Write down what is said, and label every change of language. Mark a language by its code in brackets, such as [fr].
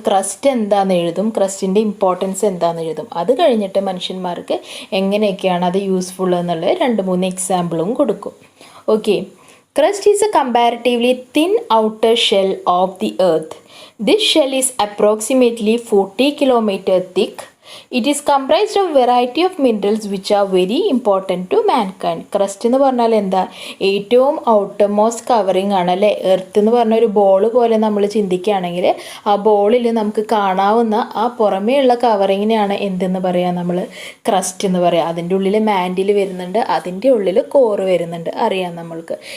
[ml] Crest എന്താണെന്ന് എഴുതും, ക്രസ്റ്റിൻ്റെ importance എന്താണെന്ന് എഴുതും. അത് കഴിഞ്ഞിട്ട് മനുഷ്യന്മാർക്ക് എങ്ങനെയൊക്കെയാണ് അത് യൂസ്ഫുൾ എന്നുള്ള 2-3 എക്സാമ്പിളും കൊടുക്കും. Okay. [en] Crust is a comparatively thin outer shell of the earth. This shell is approximately 40 kilometre thick. It is comprised of variety of minerals which are very important to mankind. [ml] Crest എന്ന് പറഞ്ഞാൽ എന്താ? ഏറ്റവും outermost covering ആണ് അല്ലേ. Earth എന്ന് പറഞ്ഞ ഒരു ball പോലെ നമ്മൾ ചിന്തിക്കുകയാണെങ്കിൽ ആ ബോളിൽ നമുക്ക് കാണാവുന്ന ആ പുറമേയുള്ള കവറിങ്ങിനെയാണ് എന്തെന്ന് പറയുക? നമ്മൾ ക്രസ്റ്റ് എന്ന് പറയുക. അതിൻ്റെ ഉള്ളിൽ മാൻഡിൽ വരുന്നുണ്ട്, അതിൻ്റെ ഉള്ളിൽ കോറ് വരുന്നുണ്ട്, അറിയാം നമ്മൾക്ക്.